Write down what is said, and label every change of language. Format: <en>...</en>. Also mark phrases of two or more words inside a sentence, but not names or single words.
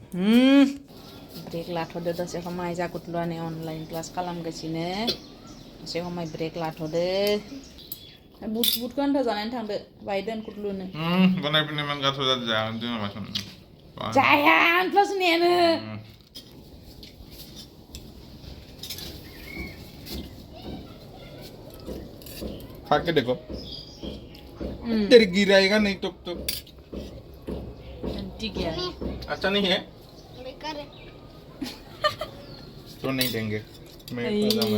<brx>ब्रेक लाथ'दो दसे समाय जागुतल'आनि</brx> <en>online class</en> <brx>खालामगासिनो एसे समाय ब्रेक लाथ'दो बुट गान्था जानानै थांदो बायदेन कुटलुनो बनायफिननाय मान गाथ' जादो जागोन जों माबासन जाया प्लासनियानो</brx> <hi>खा के देखो तेरी गिराएगा नहीं तो ठीक है अच्छा नहीं है तो नहीं देंगे मैं बताऊंगा</hi>